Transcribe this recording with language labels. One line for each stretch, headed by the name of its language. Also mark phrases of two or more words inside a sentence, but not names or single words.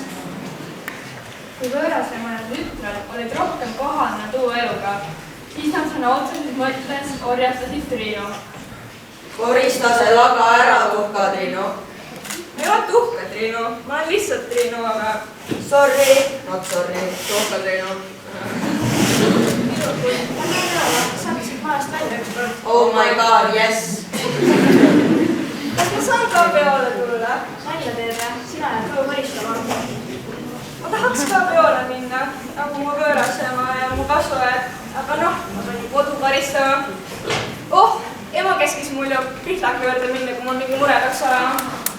Estonian: Kui võõrasema ja tütred olid rohkem kohane tuu eluga, siis nad sõna otseses mõttes orjastasid Triinu. Korista see laga ära, tuhka Triinu. Ma ei ole tuhka Triinu, ma olen lihtsalt Triinu, aga...
English: Sorry, not sorry,
Estonian: tuhka Triinu. Saaksid majast välja üks kord.
English: Oh my god, yes.
Estonian: Kas ma saan ka peole tulla? Nalja teed ja sina jääd koju koristama. Ma tahaks ka peole minna, nagu mu võõrasema ja mu kasvajad. Aga noh, ma pean ju kodu karistama. Oh, ema keskis mul ju Pihlaka juurde minna, kui mul mingi mure peaks olema.